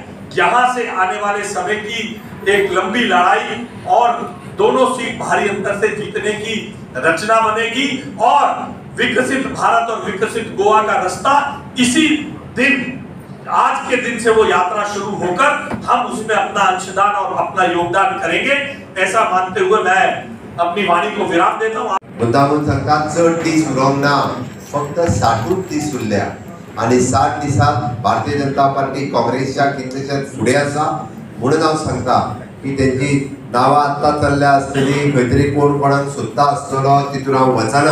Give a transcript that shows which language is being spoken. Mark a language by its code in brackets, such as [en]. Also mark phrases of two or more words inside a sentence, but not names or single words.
[hi] यहां से आने वाले समय की एक लंबी लड़ाई और दोनों सीट भारी अंतर से जीतने की रचना बनेगी, और विकसित भारत और विकसित गोवा का रास्ता इसी दिन, आज के दिन से वो यात्रा शुरू होकर हम उसमें अपना अंशदान और अपना योगदान करेंगे, ऐसा मानते हुए मैं अपनी वाणी को विराम देता हूँ। [kok] मुद्दामून सांगतात चड दीस उरोंक ना, फक्त 60 दीस उरल्या आणि 60 दिसात भारतीय जनता पार्टी काँग्रेसच्या कितलेशेच फुडें आसा, म्हणून हांव सांगता की त्यांची नांवां आत्तां चल्ल्या आसतली, खंय तरी कोण कोणाक सोदता आसतलो, तितून हांव वचना।